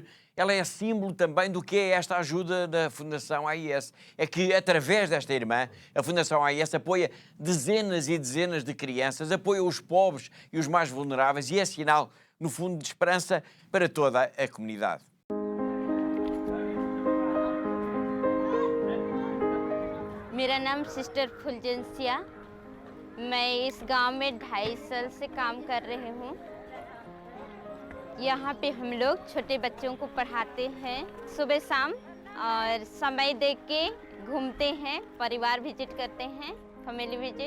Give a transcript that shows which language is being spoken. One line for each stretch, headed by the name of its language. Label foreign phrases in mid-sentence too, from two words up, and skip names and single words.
Portuguese: Ela é símbolo também do que é esta ajuda da Fundação AIS. É que, através desta irmã, a Fundação AIS apoia dezenas e dezenas de crianças, apoia os pobres e os mais vulneráveis e é sinal, no fundo, de esperança para toda a comunidade.
Hindi: मेरा नाम सिस्टर फुलजेंसिया। मैं इस गांव में 2.5 साल से काम कर रही हूँ। यहाँ पे हम लोग छोटे बच्चों को पढ़ाते हैं सुबह शाम और समय देख के घूमते हैं, परिवार विजिट करते हैं,
English: family visit.